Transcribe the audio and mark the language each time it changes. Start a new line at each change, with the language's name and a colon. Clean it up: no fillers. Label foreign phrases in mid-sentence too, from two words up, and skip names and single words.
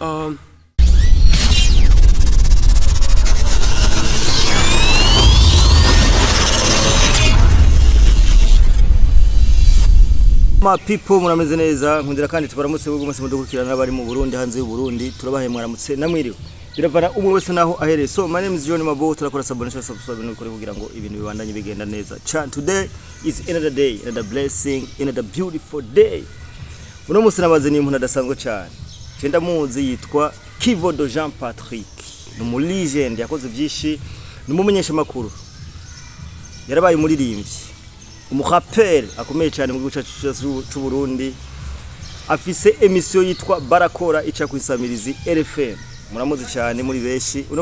English: ma people
Rundi: murameze neza nkundira kandi tubaramutse bwo gomase mudukurikirana bari mu Burundi hanze y'u Burundi turabahe mwaramutse namwiriwe biravana umwe wese naho ahereye
English: so my name is John Mabo
Rundi: turakora subscribe no kugira ngo ibintu bibandanye bigenda neza
English: today is another day, another blessing, another beautiful day.
Rundi: Uno munsi nabaze ni umuntu adasanzwe cyane cyenda muzi yitwa Kivodo Jean Patrick ni mu legend yakoze byinshi ni umumenyesha makuru yarabaye umuririmbyi umurapper akomeye cyane mu gihugu cy'u Burundi afise emission yitwa Barakora ica kwisamirizi RFM muramuzi cyane muri beshi uno